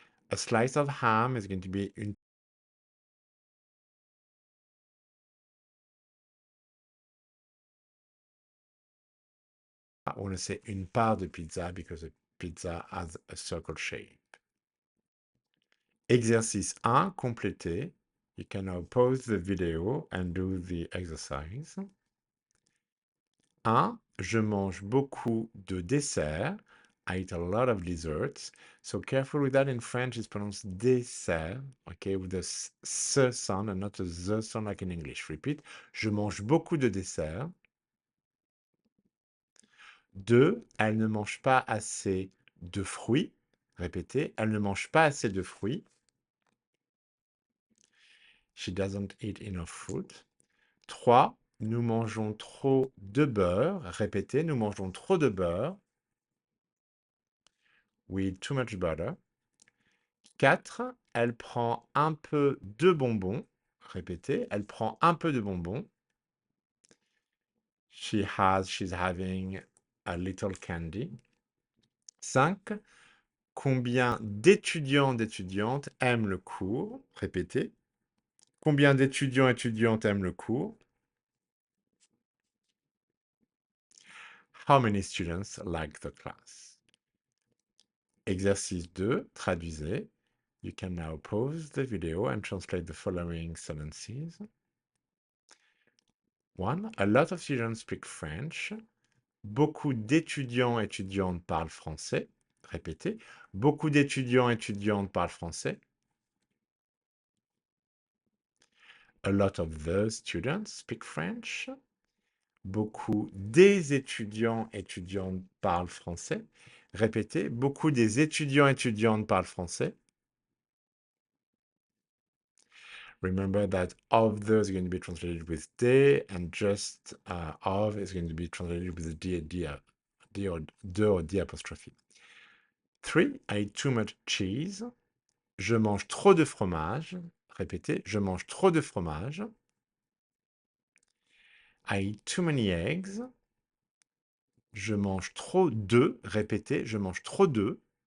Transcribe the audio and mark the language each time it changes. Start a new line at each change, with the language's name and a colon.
English: A slice of ham is going to be une I want to say
French: une part de pizza
English: because a pizza has a circle shape.
French: Exercice 1 complété.
English: You can now pause the video and do the exercise. 1.
French: Je mange beaucoup de desserts.
English: I eat a lot of desserts. So careful with that. In French, it's pronounced dessert, okay, with the s sound and not a the sound like in English. Repeat.
French: Je mange beaucoup de desserts. 2. Elle ne mange pas assez de fruits. Répétez. Elle ne mange pas assez de fruits.
English: She doesn't eat enough fruit. 3.
French: Nous mangeons trop de beurre. Répétez. Nous mangeons trop de beurre.
English: We eat too much butter.
French: 4. Elle prend un peu de bonbons. Répétez. Elle prend un peu de bonbons.
English: She's having a little candy.
French: 5. Combien d'étudiantes aiment le cours? Répétez. Combien d'étudiantes aiment le cours?
English: How many students like the class?
French: Exercice 2, traduisez.
English: You can now pause the video and translate the following sentences. 1. A lot of students speak French.
French: Beaucoup d'étudiantes parlent français. Répétez. Beaucoup d'étudiantes parlent français.
English: A lot of the students speak French.
French: Beaucoup des étudiantes parlent français. Répétez. Beaucoup des étudiantes parlent français.
English: Remember that of the is going to be translated with de, and just of is going to be translated with d or d apostrophe. 3. I eat too much cheese.
French: Je mange trop de fromage. Répétez, je mange trop de fromage.
English: I eat too many eggs.
French: Je mange trop d'œufs. Répétez, je mange trop d'œufs.